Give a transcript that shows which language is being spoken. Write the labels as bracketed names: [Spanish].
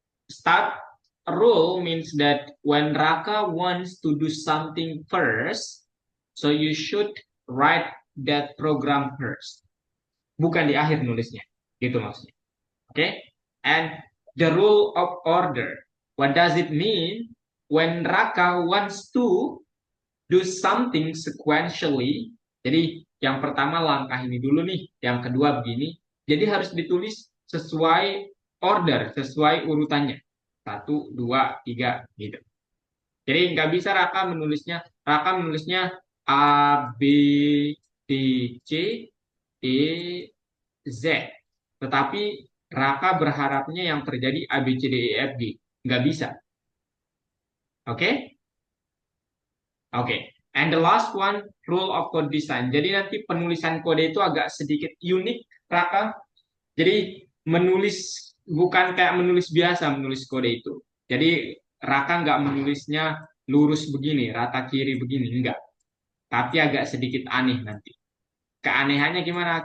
[English] Start rule means that when Raka wants to do something first, so you should write that program first. [Indonesian] Bukan di akhir nulisnya. Gitu maksudnya. [English] Oke? Okay? And the rule of order. What does it mean? When Raka wants to do something sequentially, [Indonesian] jadi yang pertama langkah ini dulu nih, yang kedua begini, jadi harus ditulis sesuai order, sesuai urutannya. Satu, dua, tiga, gitu. Jadi nggak bisa Raka menulisnya A, B, D, C, E, Z. Tetapi Raka berharapnya yang terjadi A, B, C, D, E, F, G. Nggak bisa. Oke? Okay? Oke. Okay. [English] And the last one, rule of code design. [Indonesian] Jadi nanti penulisan kode itu agak sedikit unik, Raka. Jadi menulis bukan kayak menulis biasa menulis kode itu. Jadi Raka nggak menulisnya lurus begini, rata kiri begini, enggak. Tapi agak sedikit aneh nanti. Keanehannya gimana?